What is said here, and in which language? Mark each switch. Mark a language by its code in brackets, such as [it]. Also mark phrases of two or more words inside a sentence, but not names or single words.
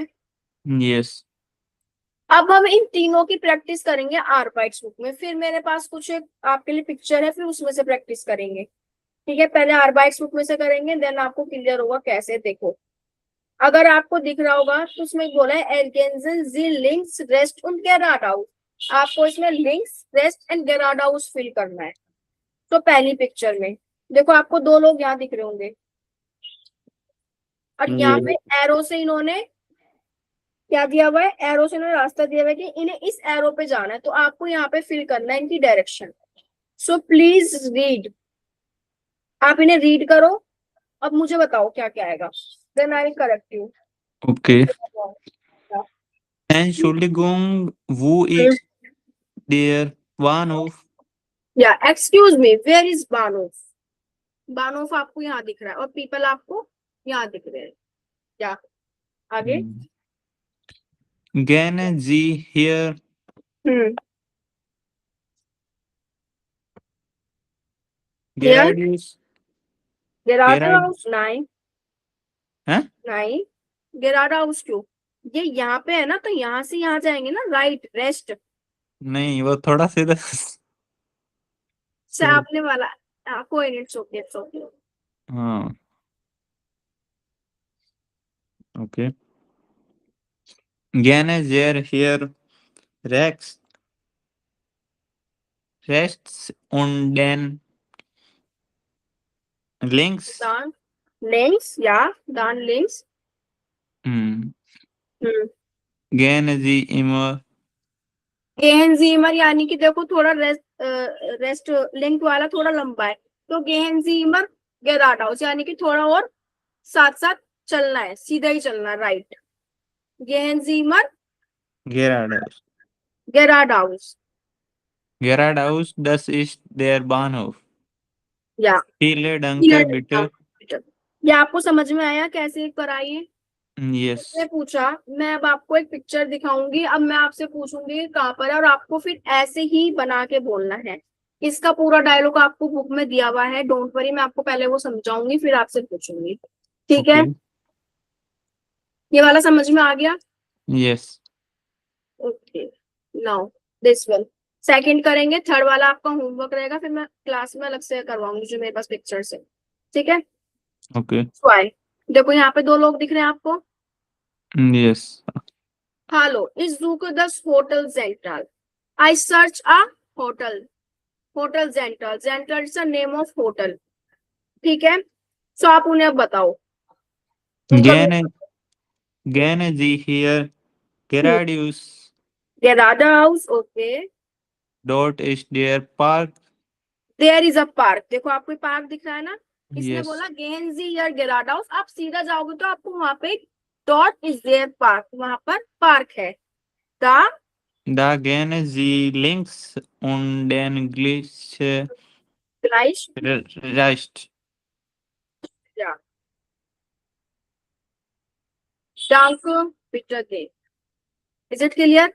[en] यस। [hi] अब हम इन तीनों की प्रैक्टिस करेंगे आर बाइट्स बुक में। फिर मेरे पास कुछ एक आपके लिए पिक्चर है, फिर उसमें से प्रैक्टिस करेंगे। ठीक है, पहले आर बाइट्स बुक में से करेंगे, देन आपको क्लियर होगा कैसे। देखो, अगर आपको दिख रहा होगा तो उसमें बोला है [de] ergänzen Sie links rest und geradeaus। [hi] आपको इसमें [de] links rest und geradeaus [hi] फिल करना है। तो पहली पिक्चर में देखो, आपको दो लोग यहाँ दिख रहे होंगे, और यहाँ पे ये एरो से इन्होंने क्या दिया हुआ है? एरो से इन्होंने रास्ता दिया हुआ है कि इन्हें इस एरो पे जाना है, तो आपको यहाँ पे फिल करना है इनकी डायरेक्शन। [en] so please read, [hi] आप इन्हें रीड करो। अब मुझे बताओ क्या क्या आएगा, [en] then I will correct you. ओके। [de] Entschuldigung, wo ist der Bahnhof? [hi] या [en] excuse me, where is Bahnhof? [hi] बानोफ आपको यहाँ दिख रहा है और पीपल आपको यहाँ दिख रहे हैं। क्या आगे? [de] Gehen Sie hier हम्म। हियर geradeaus? गेराडा Gerard, [hi] हाउस नहीं, हैं? नहीं। गेराडा हाउस क्यों? ये यहाँ पे है ना, तो यहाँ से यहाँ जाएंगे ना, राइट रेस्ट नहीं, वो थोड़ा सा इधर से आपने वाला। हाँ कोई नहीं, [en] it's okay it's okay. [hi] हाँ, ओके। [de] Gehen Sie hier rechts und dann links? दान लिंक्स, या दान लिंक्स। Hm. हम्म। Gehen Sie immer [hi] एनजीमर यानी कि देखो थोड़ा रेस्ट, रेस्ट लिंक वाला थोड़ा लंबा है, तो [de] gehen Sie immer geradeaus, [hi] यानी कि थोड़ा और साथ साथ चलना है, सीधा ही चलना है, राइट। [de] gehen Sie immer Geradeaus. geradeaus, Geradeaus, das ist der Bahnhof. [hi] या [de] Viele Danke, bitte. [hi] ये आपको समझ में आया कैसे कराइए? [en] Yes. [hi] मैं पूछा, मैं अब आपको एक पिक्चर दिखाऊंगी, अब मैं आपसे पूछूंगी कहाँ पर है, और आपको फिर ऐसे ही बना के बोलना है। इसका पूरा डायलॉग आपको बुक में दिया हुआ है, [en] don't worry, [hi] मैं आपको पहले वो समझाऊंगी फिर आपसे पूछूंगी, ठीक है? [en] Okay. [hi] ये वाला समझ में आ गया? [en] Yes. [hi] ओके, [en] now this one second [hi] करेंगे, थर्ड वाला आपका होमवर्क रहेगा, फिर मैं क्लास में अलग से करवाऊंगी जो मेरे पास पिक्चर है, ठीक है? [en] Okay. [hi] स्वाई, देखो यहाँ पे दो लोग दिख रहे हैं आपको। [en] Yes. [de] Hallo, ich suche das Hotel Central. [en] I search a hotel. Hotel Central. Central is the name of hotel. [hi] ठीक है? So आप उन्हें अब बताओ। उनका [de] Gerne Sie hier geradeaus. Gerada House, okay. Dort ist der Park. [en] There is a park. [hi] देखो आपको पार्क दिख रहा है ना? इसने [en] Yes. [de] बोला Gehen Sie hier geradeaus. [hi] आप सीधा जाओगे तो आपको वहां पे [de] Dort is there park. [hi] वहां पर पार्क है। [de] Da gehen Sie links und den gleichen Gleich. rechts. Ja. Danke, bitte gehen. [en] Is it clear?